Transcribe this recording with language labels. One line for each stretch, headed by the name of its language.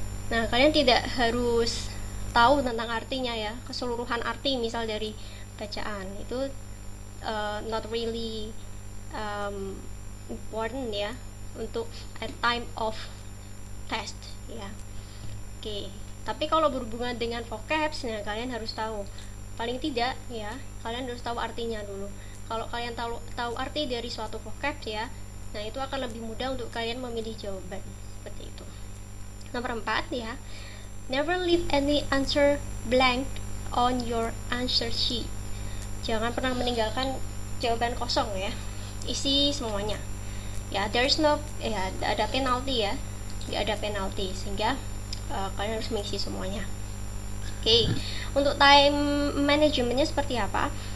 Indonesian: Nah, kalian tidak harus tahu tentang artinya ya, keseluruhan arti misal dari bacaan itu
English: not really important
Indonesian: ya untuk
English: at time of test
Indonesian: ya. Oke. Tapi kalau berhubungan dengan vocabs, nah kalian harus tahu. Paling tidak ya, kalian harus tahu artinya dulu. Kalau kalian tahu arti dari suatu vocabs ya, nah itu akan lebih mudah untuk kalian memilih jawaban. Seperti itu. Nomor 4 ya,
English: never leave any answer blank on your answer sheet.
Indonesian: Jangan pernah meninggalkan jawaban kosong ya. Isi semuanya. Ya,
English: there's no
Indonesian: ya, ada penalti ya. Ada penalti sehingga kalian harus mengisi semuanya. Oke, untuk time managementnya seperti apa?